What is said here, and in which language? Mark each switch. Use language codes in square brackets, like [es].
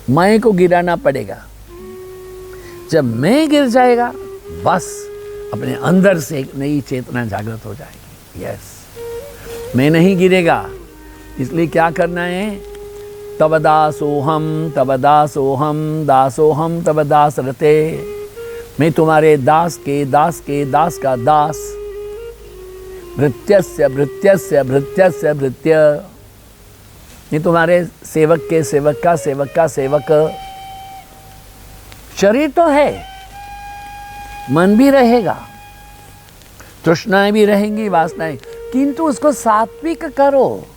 [hi] मैं को गिराना पड़ेगा। जब मैं गिर जाएगा, बस अपने अंदर से एक नई चेतना जागृत हो जाएगी। यस, मैं नहीं गिरेगा। इसलिए क्या करना है? [sa] तब दासोहम, तब दासोहम, दासोहम तब दास रते। [hi] मैं तुम्हारे दास के दास के दास का दास। [sa] भृत्यस्य भृत्यस्य भृत्यस्य भृत्य। [hi] मैं तुम्हारे सेवक के सेवक का सेवक का सेवक। शरीर तो है, मन भी रहेगा, तृष्णाएं भी रहेंगी, वासनाएं, किंतु उसको सात्विक करो।